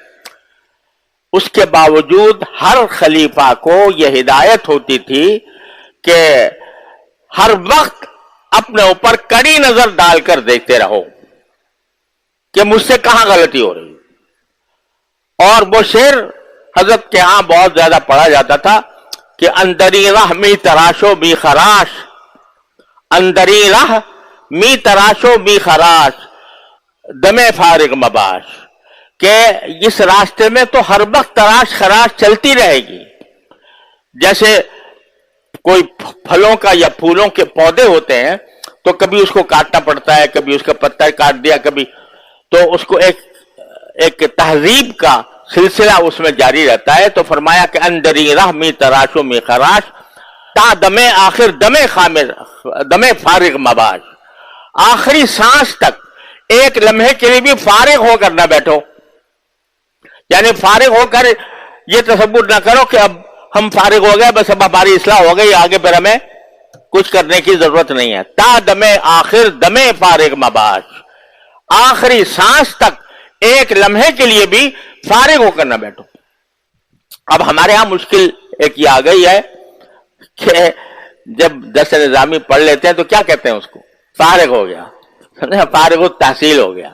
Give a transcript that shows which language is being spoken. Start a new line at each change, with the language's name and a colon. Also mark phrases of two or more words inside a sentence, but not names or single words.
Urdu: اس کے باوجود ہر خلیفہ کو یہ ہدایت ہوتی تھی کہ ہر وقت اپنے اوپر کڑی نظر ڈال کر دیکھتے رہو کہ مجھ سے کہاں غلطی ہو رہی. اور وہ شعر حضرت کے ہاں بہت زیادہ پڑھا جاتا تھا کہ
Persian: اندری راہ می تراشو می خراش، اندری راہ می تراشو می خراش، دم فارغ مباش،
Urdu: کہ اس راستے میں تو ہر وقت تراش خراش چلتی رہے گی. جیسے کوئی پھلوں کا یا پھولوں کے پودے ہوتے ہیں تو کبھی اس کو کاٹنا پڑتا ہے، کبھی اس کا پتا کاٹ دیا، کبھی تو اس کو ایک تہذیب کا سلسلہ اس میں جاری رہتا ہے. تو فرمایا کہ
Persian: اندری راہ می تراشو می خراش، تا دم آخر دم فارغ مباش،
Urdu: آخری سانس تک ایک لمحے کے لیے بھی فارغ ہو کر نہ بیٹھو. یعنی فارغ ہو کر یہ تصور نہ کرو کہ اب ہم فارغ ہو گئے, بس اب ہماری اصلاح ہو گئی, آگے پھر ہمیں کچھ کرنے کی ضرورت نہیں ہے.
Persian: تا دم آخر دم فارغ مباش,
Urdu: آخری سانس تک ایک لمحے کے لیے بھی فارغ ہو کر نہ بیٹھو. اب ہمارے ہاں مشکل ایک یہ آ گئی ہے کہ جب درس نظامی پڑھ لیتے ہیں تو کیا کہتے ہیں اس کو, فارغ ہو گیا, فارغ التحصیل ہو گیا.